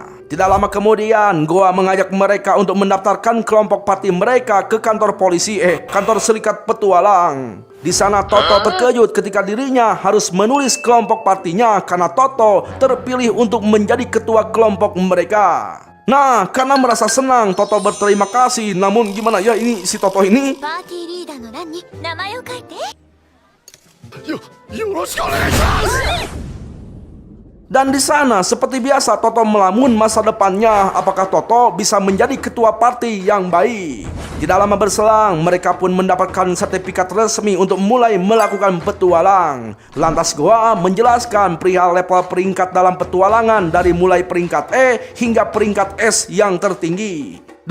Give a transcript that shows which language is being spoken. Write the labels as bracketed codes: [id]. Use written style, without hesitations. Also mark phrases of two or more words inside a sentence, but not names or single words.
[id] Tidak lama kemudian, Goa mengajak mereka untuk mendaftarkan kelompok parti mereka ke kantor polisi, kantor serikat petualang. Di sana Toto terkejut ketika dirinya harus menulis kelompok partinya karena Toto terpilih untuk menjadi ketua kelompok mereka. Nah, karena merasa senang, Toto berterima kasih. Namun gimana ya ini si Toto ini? [ja] パーティーリーダーの欄に名前を書いて。よろしくお願いします。 [id] Dan di sana seperti biasa Toto melamun masa depannya. Apakah Toto bisa menjadi ketua parti yang baik? Tidak lama berselang, mereka pun mendapatkan sertifikat resmi untuk mulai melakukan petualang. Lantas Goa menjelaskan perihal level peringkat dalam petualangan dari mulai peringkat E hingga peringkat S yang tertinggi.